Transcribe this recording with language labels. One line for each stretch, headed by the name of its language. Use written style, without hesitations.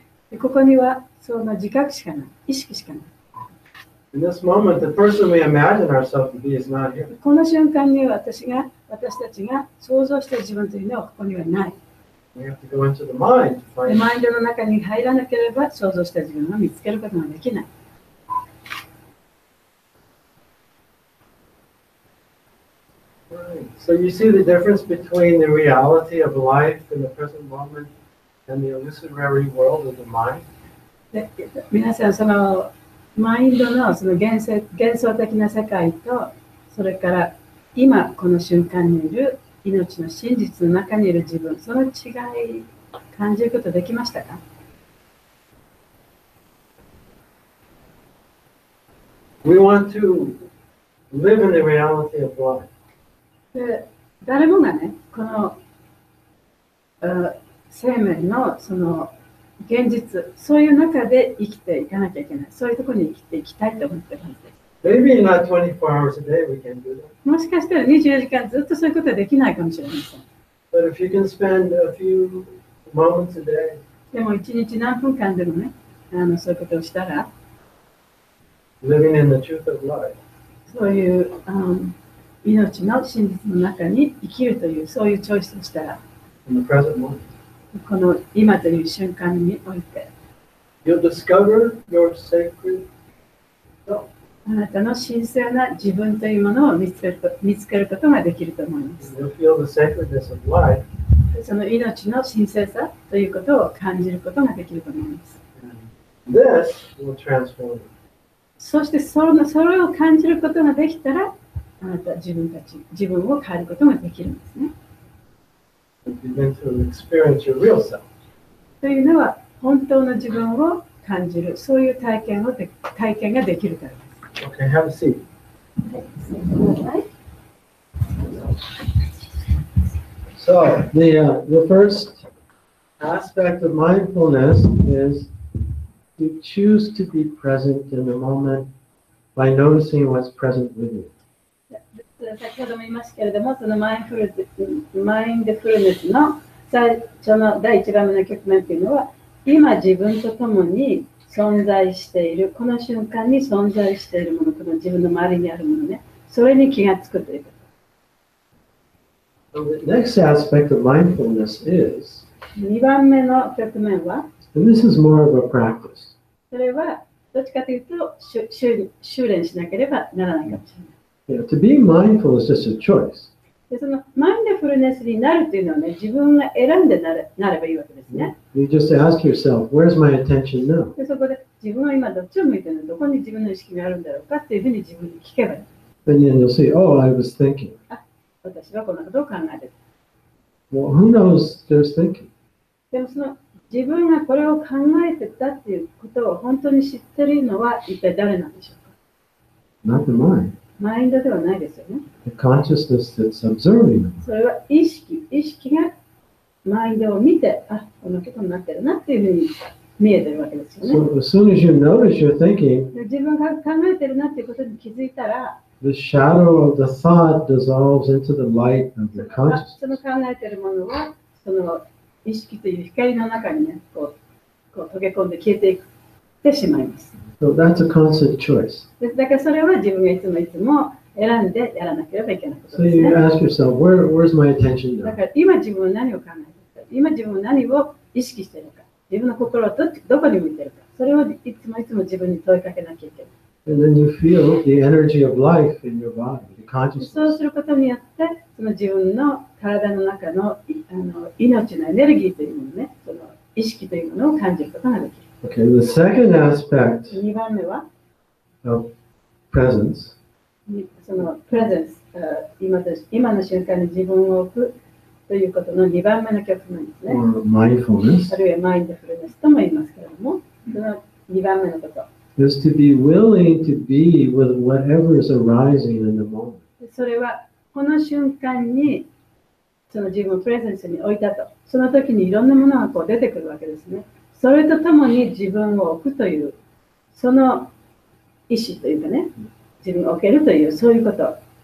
Japanese: でここにはその自覚しかない、意識しかない。
English: In this moment, the person we imagine ourselves to be is not here.
Japanese: この瞬間に私たちが想像した自分というのはここにはない。
English: We have to go into the mind to
Japanese: で
English: find
Japanese: マインドの中に入らなければ想像した自分を見つけることができない。
English: So you see the difference between the reality of life in the present moment and the illusory world of the mind?
Japanese: で皆さん、そのマインドのその幻想的な世界と、それから今この瞬間にいる命の真実の中にいる自分、その違い感じることできましたか？
English: We want to live in the reality of life.
Japanese: で誰もがね、この生命のその現実、そういう中で生きていかなきゃいけない。そういうところに生きていきたいと思ってるはずです。
English: Maybe not 24 hours a day we can do that.
Japanese: もしかしたら24時間ずっとそういうことはできないかもしれません。
English: But if you can spend a few moments a day
Japanese: でも1日何分間でもね、そういうことをしたら、
English: living in the truth of life,
Japanese: そういう、命の真実の中に生きるという、そういうチョイスをしたら、
English: in the present moment,
Japanese: この今という瞬間において、
English: you'll discover your sacred self.
Japanese: あなたの神聖な自分というものを見つけることができると思います。
English: You'll feel the sacredness of life.
Japanese: その命の神聖さということを感じることができると思います。
English: And this will transform you.
Japanese: そしてそれを感じることができたら、あなた自分を変えることができるんですね。
English: You begin to experience your real self.
Japanese: というのは、本当の自分を感じる、そういう体験ができるからです。
English: Okay, have a seat.
Japanese: はい。
English: So the first aspect of mindfulness is to choose to be present in the moment by noticing what's present with you.
Japanese: 先ほども言いましたけれども、そのマインドフルネスの最初の第1番目の局面というのは、今自分と共に存在している、この瞬間に存在しているもの、この自分の周りにあるものね、それに気がつくということ。
English: So the next aspect of mindfulness is,
Japanese: 2番目の局面は、
English: and this is more of a practice,
Japanese: それはどっちかというと修練しなければならないかもしれない。
English: to be mindful is just a choice.
Japanese: でそのマインドフルネスになるというのはね、自分が選んでなればいいわけですね。
English: You just ask yourself, where's my attention now?
Japanese: でそこで自分は今どっちを向いてるの、どこに自分の意識があるんだろうかっていうふうに自分に聞けばいい。
English: And then you'll see, oh, I was thinking.
Japanese: 私はこんなことを考えてる。
English: Well, who knows there's thinking?
Japanese: でもその自分がこれを考えてたっていうことを本当に知ってるのは一体誰なんでしょうか？
English: Not the mind.
Japanese: マインドではないですよね。
English: The consciousness that's observing them.
Japanese: それは意識がマインドを見て、このことになってるなっていうふうに見えてるわけですよね。
English: So as soon as you notice you're thinking,
Japanese: で自分が考えてるなっていうことに気づいたら、
English: the shadow of the thought dissolves into the light of your
Japanese: その
English: consciousness.
Japanese: 考えてるものは、その意識という光の中にね、こう溶け込んで消えていってしまいます。
English: So that's a constant choice.
Japanese: だからそれは自分がいつも選んでやらなければいけないこと
English: So
Japanese: です
English: you
Japanese: ね。
English: ask yourself, where's my attention
Japanese: だ
English: now?
Japanese: から今自分は何を考えているか、今自分は何を意識しているか、自分の心はどこに向いているか、それをいつも自分に問いかけなきゃいけない。
English: And then you feel the energy of life in your body, the
Japanese: そう
English: consciousness.
Japanese: することによって、その自分の体の中の命のエネルギーというものね、その意識というものを感じることができる。
English: Okay, the second aspect
Japanese: 2番目は、
English: of presence
Japanese: そのプレゼンス、今の瞬間に自分を置くということの2番目の局面ですね。
English: or mindfulness
Japanese: あるいはマインドフルネスとも言いますけれども、その2番目のこと。
English: is to be willing to be with whatever is arising in the moment.
Japanese: それはこの瞬間にその自分をプレゼンスに置いたと、その時にいろんなものがこう出てくるわけですね。それとともに自分を置くという、その意思というかね、自分を置けるという、そういうこと。